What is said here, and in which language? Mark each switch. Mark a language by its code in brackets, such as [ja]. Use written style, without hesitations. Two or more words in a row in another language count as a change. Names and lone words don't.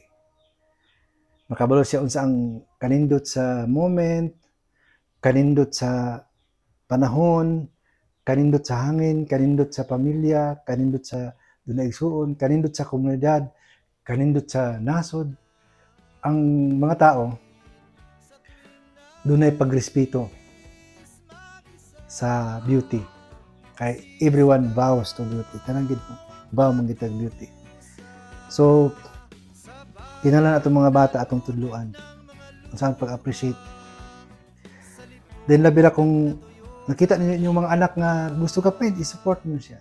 [ceb] Makabalo siya unsa ang kanindot sa moment, kanindot sa panahon, kanindot sa hangin, kanindot sa pamilya, kanindot sa dunay igsuon, kanindot sa komunidad, kanindot sa nasod. Ang mga tao dunay pagrespeto sa beauty. [en] Kay everyone vows to beauty. [ceb] Kanang gid vow man gid beauty. So kinahanglan atong mga bata atong tudluan unsa pag-appreciate. Then labi ra kung nakita ninyo yung mga anak nga gusto ka paint, i-support niyo siya.